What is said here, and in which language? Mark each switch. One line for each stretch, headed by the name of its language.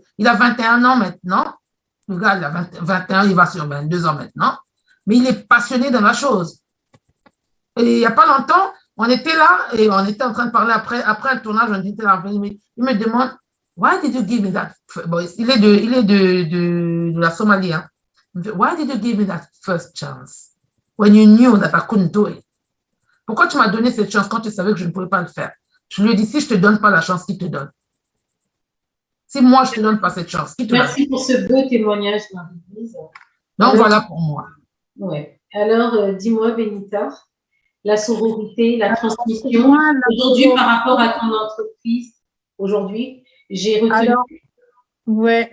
French: Il a 21 ans maintenant. Le gars, il a 21, il va sur 22 ans maintenant. Mais il est passionné dans la chose. Et il n'y a pas longtemps, on était là et on était en train de parler après un tournage, on était là, il me demande,
English: why did you give me that?
French: Bon, il est de la Somalie. Hein. Il me dit,
English: why did you give me that first chance? When you knew that I couldn't do it?
French: Pourquoi tu m'as donné cette chance quand tu savais que je ne pouvais pas le faire? Je lui ai dit, si je ne te donne pas la chance, qui te donne? Si moi, je ne te donne pas cette chance, qui te donne? Merci pour ce beau témoignage, Marie-Lise. Donc, voilà pour moi. Ouais. Alors, dis-moi, Benita, la sororité, la transmission, aujourd'hui, par rapport à ton entreprise, aujourd'hui, j'ai retenu...